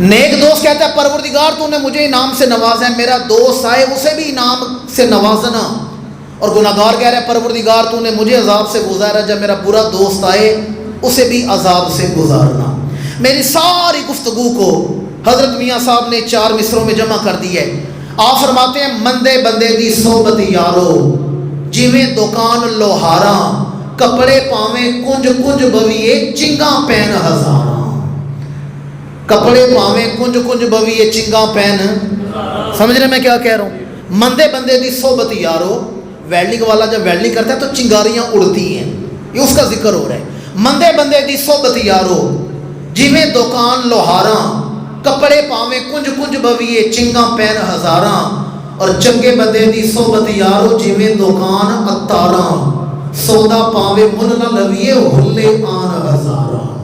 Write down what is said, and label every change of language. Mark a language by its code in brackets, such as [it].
[ur] نیک دوست کہتا ہے پروردگار تو نے مجھے انعام سے نوازا ہے، میرا دوست آئے اسے بھی انعام سے نوازنا. اور گناہگار کہہ رہا ہے پروردگار تو نے مجھے عذاب سے گزارا، جب میرا برا دوست آئے اسے بھی عذاب سے گزارنا. میری ساری گفتگو کو حضرت میاں صاحب نے 4 مصروں میں جمع کر دی ہے. آپ فرماتے ہیں [pa] مندے بندے دی صحبت یارو، جویں دکان لوہاراں، کپڑے پاویں کنج کنج بویے چنگاں پین ہزاراں. کپڑے پاویں کنج کنج بویے چنگاں پین. [ur] سمجھ رہے میں کیا کہہ رہا ہوں؟ [pa] مندے بندے دی صحبت یارو، [ur] ویلڈنگ والا جب ویلڈنگ کرتا ہے تو چنگاریاں اڑتی ہیں، یہ اس کا ذکر ہو رہا ہے. [pa] مندے بندے دی صحبت یارو جویں دکان لوہاراں، کپڑے پاویں کنج کنج بویے چنگاں پین ہزاراں، اور چنگے بندے دی صحبت یارو جویں دکان اتاراں، سودا پاویں من نہ لویے ہلے آن ہزاراں۔